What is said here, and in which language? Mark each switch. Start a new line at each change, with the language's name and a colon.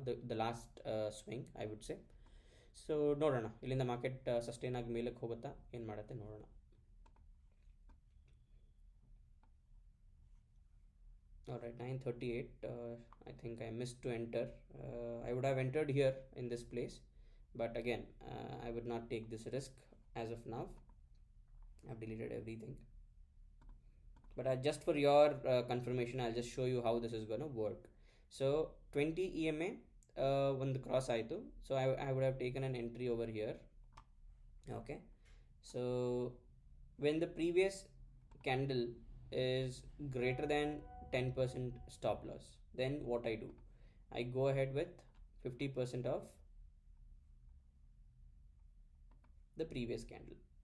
English: the last swing, I would say.
Kannada: So ನೋಡೋಣ ಇಲ್ಲಿಂದ market sustain ಆಗಿ ಮೇಲಕ್ಕೆ ಹೋಗುತ್ತಾ ಏನು ಮಾಡುತ್ತೆ ನೋಡೋಣ.
English: Alright, 9:38. I think I missed to enter. I would have entered here in this place, but again, I would not take this risk as of now. I've deleted everything. But just for your confirmation, I'll just show you how this is gonna work.
Kannada: So 20 EMA ಒಂದು cross ಆಯಿತು.
English: So I would have taken an entry over here. Okay. So when the previous candle is greater than 10% stop loss, then what I do, I go ahead with 50% of the previous candle.